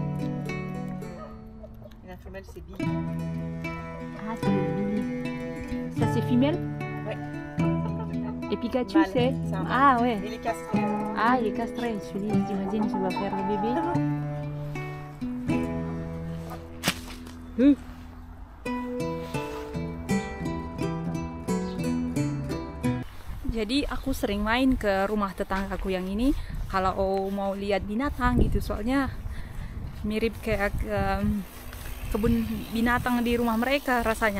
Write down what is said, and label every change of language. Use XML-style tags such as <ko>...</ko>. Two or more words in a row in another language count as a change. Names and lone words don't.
<fr>La femelle c'est Billy. Ah, c'est le Billy. Ça c'est femelle? Ouais. Et Pikachu Mâle, c'est? c'est un mâle. Ah ouais. Il est castré. Ah, il est castré. Celui-là, j'imagine qu'il va faire le bébé.</fr> <id>Jadi aku sering main ke rumah tetanggaku yang ini kalau mau lihat binatang gitu, soalnya mirip kayak kebun binatang di rumah mereka rasanya.</id>